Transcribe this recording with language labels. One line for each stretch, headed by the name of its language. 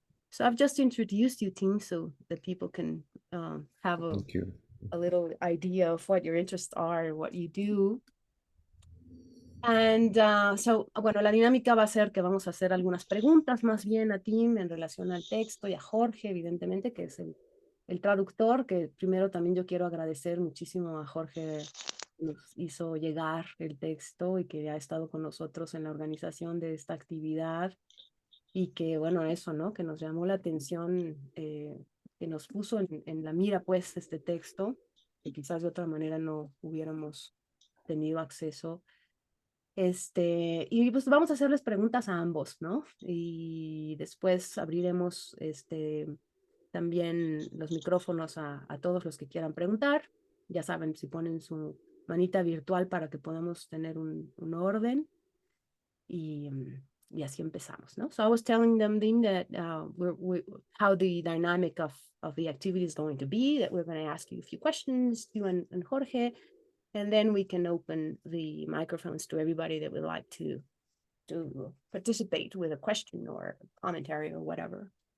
English: So I've just introduced you, Tim, so that people can have Thank you. a little idea of what your interests are, what you do.
Spanish: And so, bueno, la dinámica va a ser que vamos a hacer algunas preguntas más bien a Tim en relación al texto y a Jorge, evidentemente, que es el traductor, que primero también yo quiero agradecer muchísimo a Jorge, que nos hizo llegar el texto y que ha estado con nosotros en la organización de esta actividad y que, bueno, eso, ¿no? Que nos llamó la atención, que nos puso en la mira, pues, este texto, que quizás de otra manera no hubiéramos tenido acceso. Y pues vamos a hacerles preguntas a ambos, ¿no? Y después abriremos también los micrófonos a todos los que quieran preguntar. ya saben, si ponen su manita virtual para que podamos tener un orden y así empezamos, ¿no?
English: So I was telling them that how the dynamic of the activity is going to be, that we're going to ask you a few questions, you and Jorge, and then we can open the microphones to everybody that would like to participate with a question or a commentary or whatever.